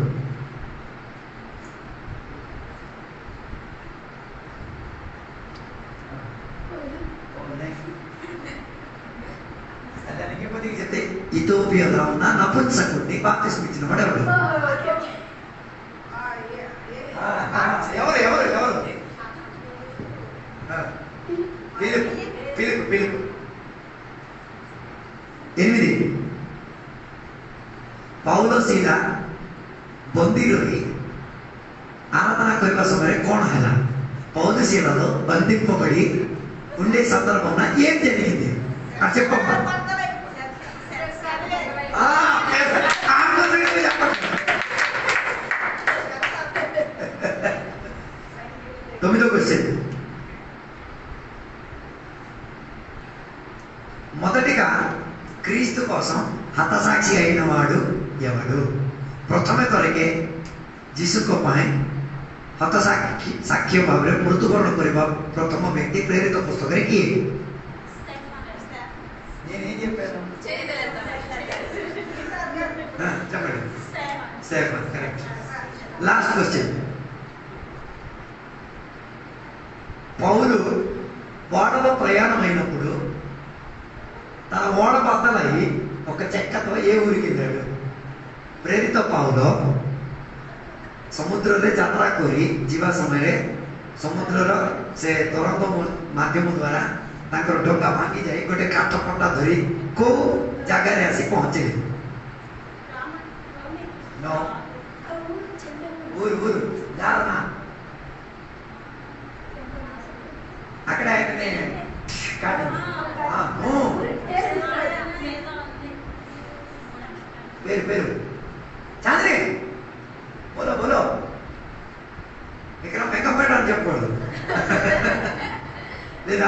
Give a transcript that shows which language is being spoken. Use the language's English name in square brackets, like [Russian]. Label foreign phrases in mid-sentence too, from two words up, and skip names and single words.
[Telugu] చెప్తే ఇథియోపియాలో ఉన్న నపుంసకుడిని బాప్తిస్మం ఇచ్చిన వాడు ఎవడు? ఎవరు ఎవరు ఎవరు? [Odia] పిలుపు 8 ପାଉଲ ସିଲା ବନ୍ଦୀରେ ଆରାଧନା କରିବା ସମୟରେ କ'ଣ ହେଲା? [Telugu] పౌలు శీలలో బంధింపబడి ఉండే సందర్భంలో ఏం జరిగింది అని చెప్పమ్మా. తొమ్మిదో క్వశ్చన్. మొదటిగా క్రీస్తు కోసం హతసాక్షి అయిన వాడు ఎవడు? [Odia] ପ୍ରଥମେ ଥରକେ ଯୀଶୁଙ୍କ ପାଇଁ ହତ ସାକ୍ଷ୍ୟ ଭାବରେ ମୃତ୍ୟୁବରଣ କରିବା ପ୍ରଥମ ବ୍ୟକ୍ତି ପ୍ରେରିତ ପୁସ୍ତକରେ କିଏ? [English] last question. [Telugu] పౌలు ఓడలో ప్రయాణమైనప్పుడు తన ఓడ బద్దలయ్యి ఒక చెక్కతో ఏ ఊరికి వెళ్ళాడు? [Odia] ପ୍ରେରିତ ପାଉଲ ସମୁଦ୍ରରେ ଯାତ୍ରା କରି ଯିବା ସମୟରେ ସମୁଦ୍ରର ସେ ତରଙ୍ଗ ମାଧ୍ୟମ ଦ୍ୱାରା ତାଙ୍କର ଡଙ୍ଗା ଭାଙ୍ଗି ଯାଇ ଗୋଟେ କାଠ କଣ୍ଟା ଧରି କୋଉ ଜାଗାରେ ଆସି ପହଞ୍ଚିଲେ? [Telugu] ఊరు జారనా అక్కడ పేరు చాంద్రి బోలో బోలో ఇక్కడ మేకప్ అని చెప్పకూడదు లేదా?